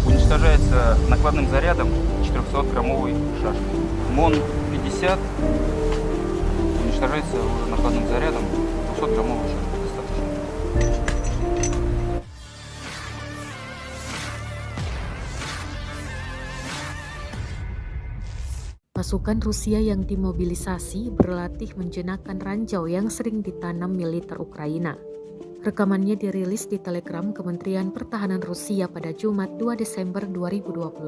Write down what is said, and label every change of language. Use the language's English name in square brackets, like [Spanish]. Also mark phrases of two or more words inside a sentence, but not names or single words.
[Russian] уничтожается накладным зарядом 400-граммовой шашкой. МОН-50 уничтожается уже накладным зарядом 200-граммовой шашкой. Достаточно. [Indonesian] Pasukan Rusia yang dimobilisasi berlatih menjenakkan ranjau yang sering ditanam militer Ukraina. Rekamannya dirilis di Telegram Kementerian Pertahanan Rusia pada Jumat 2 Desember 2022.